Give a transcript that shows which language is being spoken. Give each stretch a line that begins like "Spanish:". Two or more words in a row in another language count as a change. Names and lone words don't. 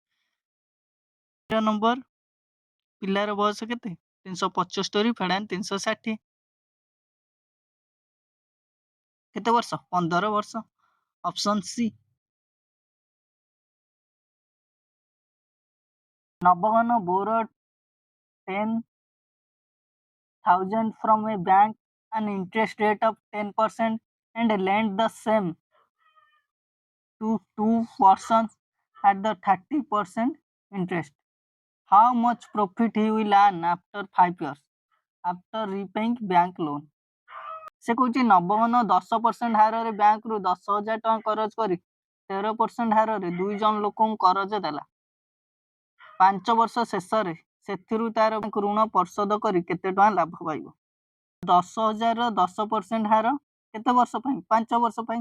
Odia: ନମ୍ବର ପିଲାର ବୟସ କେତେ 375 ଫେଡାନ 360 କେତେ ବର୍ଷ 15 ବର୍ଷ।
English: option C. ନବଘନ borrowed 10,000 from a bank an interest rate of 10% and lent the same to two persons at the 30% interest. How much profit he will earn after 5 years after repaying bank loan?
Odia: ସେ କହୁଛି ନବଘନ 10% ହାରରେ ବ୍ୟାଙ୍କରୁ 10,000 ଟଙ୍କା କରଜ କରି 13% ହାରରେ 2 ଜଣ ଲୋକଙ୍କୁ କରଜ ଦେଲା। 5 ବର୍ଷ ଶେଷରେ ସେଥିରୁ ତାର ଋଣ ପରିଶୋଧ କରି କେତେ ଟଙ୍କା ଲାଭ ପାଇବ? 10,000 ର 10% ହାର କେତେ ବର୍ଷ ପାଇଁ 5 ବର୍ଷ ପାଇଁ।